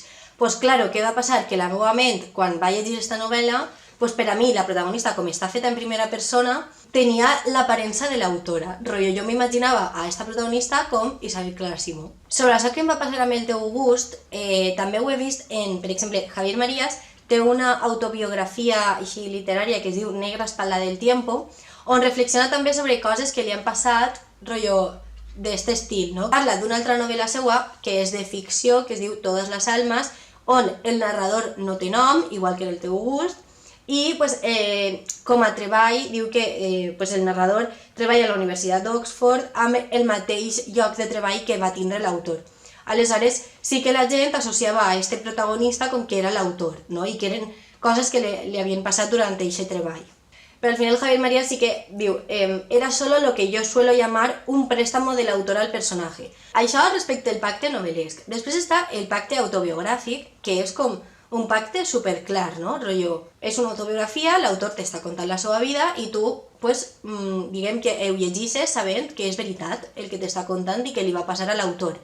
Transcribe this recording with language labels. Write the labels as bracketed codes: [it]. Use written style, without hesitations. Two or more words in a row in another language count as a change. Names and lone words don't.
[ca] Pues claro, què va passar? Que la meva ment, quan va llegir aquesta novel·la, pues per a mi la protagonista, com està feta en primera persona, tenia l'aparença de l'autora. Rollo, jo m'imaginava a esta protagonista com Isabel Clara Simó. Sobre això que em va passar amb El teu gust, també ho he vist en, per exemple, Javier Marías, té una autobiografia així literària que es diu Negra espalda del tiempo, on reflexiona també sobre coses que li han passat, rotllo, d'este estil, no? Parla d'una altra novel·la seva, que és de ficció, que es diu Todas las almas, on el narrador no té nom, igual que en El teu gust, i pues, com a treball diu que pues, el narrador treballa a la Universitat d'Oxford amb el mateix lloc de treball que va tindre l'autor. Aleshores, sí que la gent associava a este protagonista com que era l'autor, no? I que eren coses que li havien passat durant aquest treball. Pero al final Javier Marías sí que diu, [es] era solo lo que yo suelo llamar un préstamo del autor al personaje. [ca] Això respecte al pacte novel·lesc. Després està el pacte autobiogràfic, que és com un pacte superclar, no? Rollo, és una autobiografia, l'autor t'està contant la seva vida i tu, pues, diguem que ho llegeixes sabent que és veritat el que t'està contant i que li va passar a l'autor.